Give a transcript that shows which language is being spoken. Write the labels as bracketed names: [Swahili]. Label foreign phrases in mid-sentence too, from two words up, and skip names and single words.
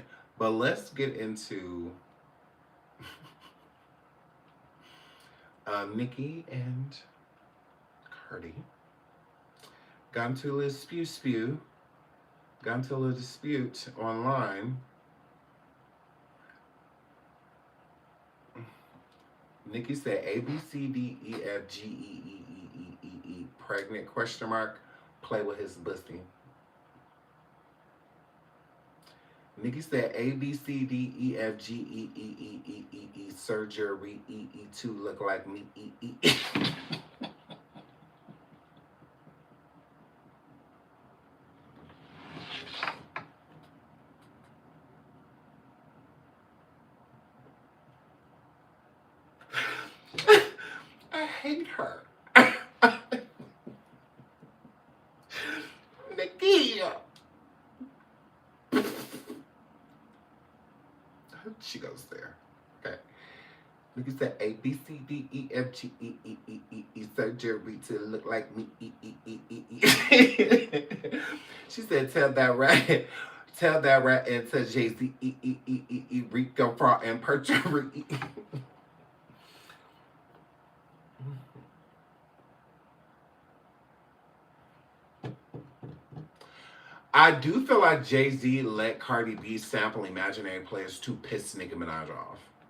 [English] But let's get into Nicki and Cardi got into a little got into a little dispute online. Nicki said A B C D E F G E E E E E E pregnant question mark play with his pussy. Nicki said A B C D E F G E E E E E E surgery E2 look like me E. I hate her. Nicki. She goes there. Okay. Nicki said A B C D E F G E E E E E surgery to look like me E E E E E. She said tell that rat and tell Jay-Z E E E E E Rico fraud and perjury. I do feel like Jay-Z let Cardi B sample imaginary players to piss Nicki Minaj off.